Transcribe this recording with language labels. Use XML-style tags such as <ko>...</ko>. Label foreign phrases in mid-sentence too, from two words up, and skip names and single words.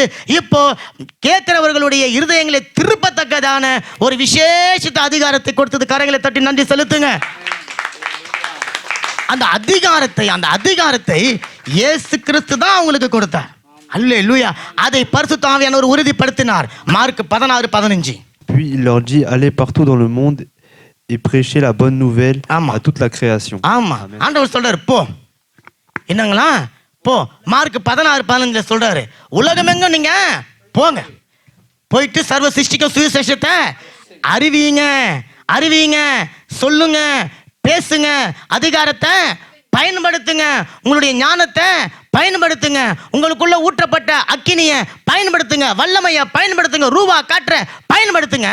<ta>இப்போ கேட்கிறவர்களுடைய இருதயங்களை திருப்பத்தக்கதான ஒரு விசேஷித்த அதிகாரத்தை கொடுத்தது. கரங்களை தட்டி நன்றி செலுத்துங்க. அந்த அதிகாரத்தை இயேசு கிறிஸ்து தான் அவங்களுக்கு கொடுத்தார். அல்லேலூயா. அதை பரிசுத்த ஆவியானவர் உறுதிப்படுத்தினார். மார்க் 16:15.</ta> <fr>Puis il leur dit, allez partout dans le monde et prêchez la bonne nouvelle à toute la création.</fr> <ta>ஆமா, ஆண்டவர் சொல்றாரு போ. என்னங்களா? போ. மார்க் 16:15 சொல்றாரு, உலகமெங்கும் நீங்க போங்க, போயிட்டு சர்வ சிருஷ்டிக்கும் சுவிசேஷத்தை அறிவிங்க, சொல்லுங்க, பேசுங்க, அதிகாரத்தை பயன்படுத்துங்க, உங்களுடைய ஞானத்தை பயன்படுத்துங்க, உங்களுக்குள்ள ஊற்றப்பட்ட அக்கினியை பயன்படுத்துங்க, வல்லமையை பயன்படுத்துங்க, ரூபா காற்ற பயன்படுத்துங்க.</ta>